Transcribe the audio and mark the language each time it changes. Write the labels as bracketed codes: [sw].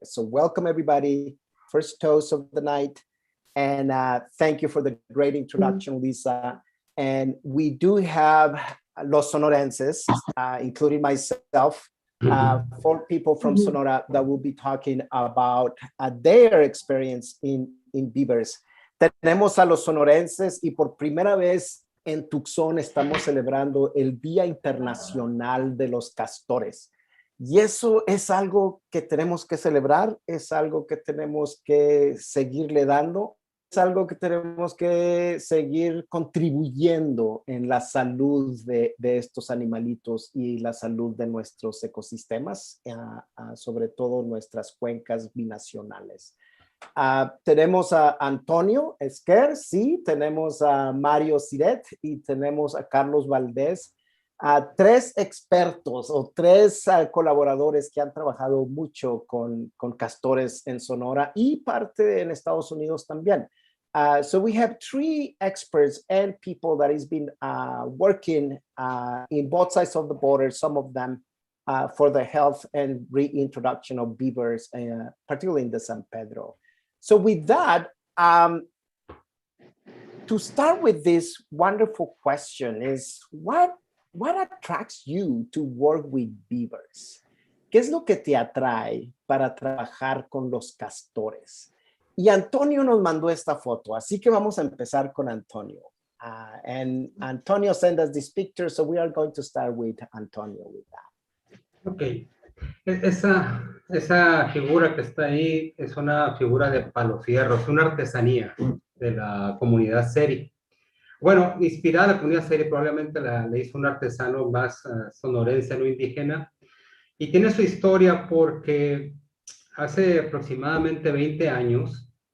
[en] So welcome everybody, first toast of the night. And thank you for the great introduction, Lisa. And we do have Los Sonorenses, including myself, 4 people from Sonora that will be talking about their experience in Beavers. [es] Tenemos a los sonorenses y por primera vez en Tucson estamos celebrando el Día Internacional de los Castores. Y eso es algo que tenemos que celebrar, es algo que tenemos que seguirle dando, es algo que tenemos que seguir contribuyendo en la salud de estos animalitos y la salud de nuestros ecosistemas, sobre todo nuestras cuencas binacionales. Tenemos a Antonio Esquer, sí, tenemos a Mario Siret y tenemos a Carlos Valdés, 3 expertos o 3 colaboradores que han trabajado mucho con castores en Sonora y parte en Estados Unidos también. [en] So we have 3 experts and people that has been working in both sides of the border, some of them for the health and reintroduction of beavers, particularly in the San Pedro. So with that, to start with this wonderful question is, what attracts you to work with beavers? [es] ¿Qué es lo que te atrae para trabajar con los castores? Y Antonio nos mandó esta foto, así que vamos a empezar con Antonio. [en] And Antonio sent us this picture, so we are going to start with Antonio with that. Okay. [es] Esa figura que está ahí es una figura de palo fierro, es una artesanía de la comunidad Seri. Bueno, inspirada en la comunidad Seri, probablemente la hizo un artesano más sonorense, no indígena, y tiene su historia porque hace aproximadamente 20 años